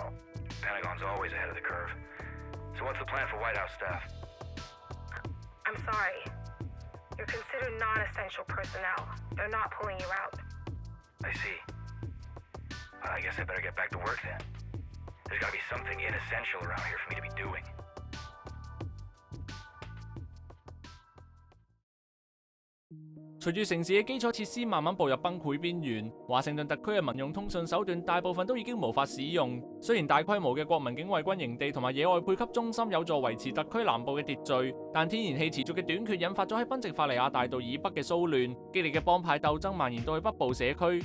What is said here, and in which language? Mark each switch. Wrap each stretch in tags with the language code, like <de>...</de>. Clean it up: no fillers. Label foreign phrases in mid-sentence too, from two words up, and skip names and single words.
<en>Pentagon's always ahead of the curve. So what's the plan for White House staff? I'm sorry. You're considered non-essential personnel. They're not pulling you out. I see. I guess I better get back to work then. There's gotta be something inessential around here for me to be doing.</en> <yue>隨住城市嘅基礎設施慢慢步入崩潰邊緣，華盛頓特區嘅民用通訊手段大部分都已經無法使用。雖然大規模嘅國民警衛軍營地同埋野外配給中心有助維持特區南部嘅秩序，但天然氣持續嘅短缺引發咗喺賓夕法尼亞大道以北嘅騷亂，激烈嘅幫派鬥爭蔓延到去北部社區。</yue>